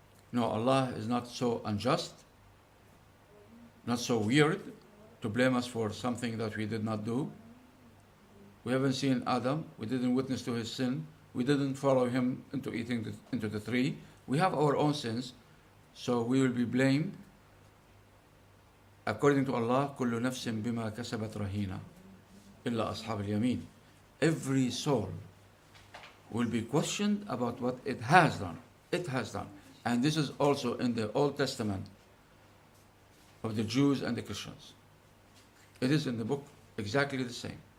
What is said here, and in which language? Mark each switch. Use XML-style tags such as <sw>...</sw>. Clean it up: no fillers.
<en>No, Allah is not so unjust, not so weird to blame us for something that we did not do. We haven't seen Adam. We didn't witness to his sin. We didn't follow him into eating into the tree. We have our own sins, so we will be blamed. According to Allah,</en> <ar>كل نفس بما كسبت رهينة إلا أصحاب اليمين.</ar> <en>Every soul will be questioned about what it has done. It has done. And this is also in the Old Testament. of the Jews and the Christians. It is in the book exactly the same.</en>